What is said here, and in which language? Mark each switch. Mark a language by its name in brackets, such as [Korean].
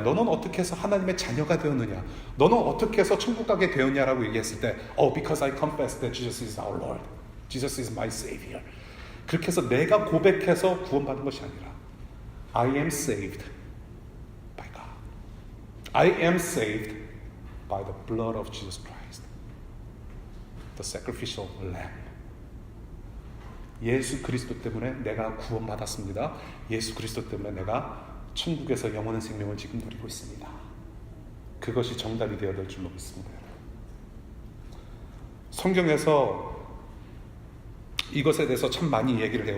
[Korean] 너는 어떻게 해서 하나님의 자녀가 되었느냐? 너는 어떻게 해서 천국 가게 되었냐라고 얘기했을 때 [English] because I confess that Jesus is our Lord. Jesus is my Savior. [Korean] 그렇게 해서 내가 고백해서 구원받은 것이 아니라 [English] I am saved by God. I am saved by the blood of Jesus Christ. The sacrificial lamb. [Korean] 예수 그리스도 때문에 내가 구원받았습니다. 예수 그리스도 때문에 내가 천국에서 영원한 생명을 지금 누리고 있습니다. 그것이 정답이 되어야 될 줄 믿습니다. 성경에서 이것에 대해서 참 많이 얘기를 해요.